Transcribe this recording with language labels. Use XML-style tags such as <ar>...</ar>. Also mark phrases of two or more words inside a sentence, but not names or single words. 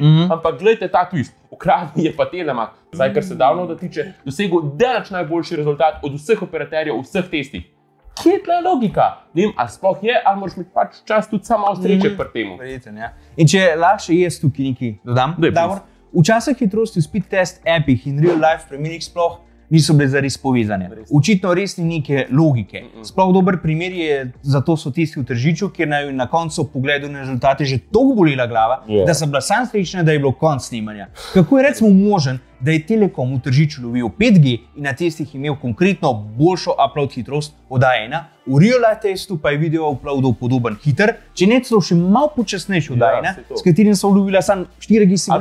<sl>Ampak gledajte ta twist, v Kranju je pa Telemark, zdaj kar se downloada tiče, dosegel daleč najboljši rezultat od vseh operaterjev v vseh testih. Kje je tle logika? Ne vem, ali sploh je, ali moraš imeti pač čas tudi samo sreče pri temu. In če lahko še jaz tukaj nekaj dodam, Davor, včasih hitrosti v</sl> <en>speed test</en> <sl>appih in</sl> <en>real life</en> <sl>premierih sploh niso bile zares povezane. Očitno res ni neke logike. Sploh dober primer je, zato so tisti v Tržiču, kjer naj na koncu pogledu na rezultate že toliko bolela glava, da sem bila sam srečna, da je bilo konc snemanja. Kako je recimo možen, da je Telekom v Tržiču lovil 5G in na testih imel konkretno boljšo upload hitrost od A1, v</sl> <en>real life</en> <sl>testu pa je video uploadal podoben hiter, če ne celo še malo počasnejši od A1, s katerim so lovila samo 4G signal.</sl>